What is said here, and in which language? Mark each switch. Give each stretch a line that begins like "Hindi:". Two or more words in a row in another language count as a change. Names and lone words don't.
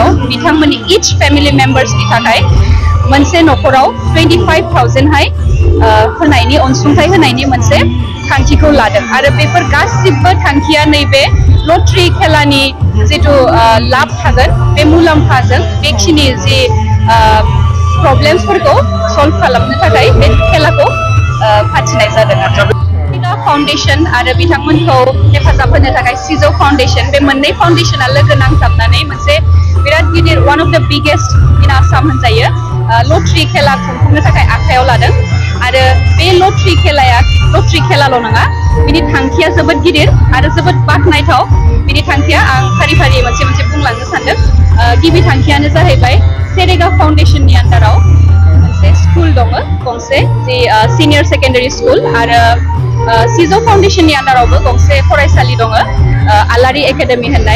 Bodo: बिथांमोननि
English: each family members
Bodo: थाखाय मोनसे न'खराव 25,000 होनायनि अनसुंथाइ होनायनि मोनसे थांखिखौ लादों आरो बेफोर गासिबो थांखिया नैबे लटारि खेलानि जिथु लाब थागोन बे मुलाम्फाजों बेखिनि जि प्रब्लेम्सफोरखौ सल्भ खालामनो थाखाय बे खेलाखौ फाथिनाय जादों आरो फाउन्डेसन आरो बिथांमोनखौ हेफाजाब होनो थाखाय सिजौ फाउन्डेसन, बे मोननै फाउन्डेसना लोगो नांथाबनानै मोनसे बिराद गिदिर
English: one of the biggest in Assam
Bodo: होनजायो लटारि खेला खुंफुंनो थाखाय आखायाव लादों आरो बे लटारि खेलाल' नङा, बिनि थांखिया जोबोद गिदिर आरो जोबोद बाख्नायथाव। बिनि थांखिया आं फारि फारि मोनसे मोनसे बुंलांनो सानदों। गिबि थांखियानो जाहैबाय सेरेगा फाउन्डेसननि आन्दाराव मोनसे स्कुल दङ गंसे, जि
English: senior secondary school,
Bodo: आरो सिजौ फाउन्डेसननि आन्दारावबो गंसे फरायसालि दङ आलारि एकाडेमि होननाय।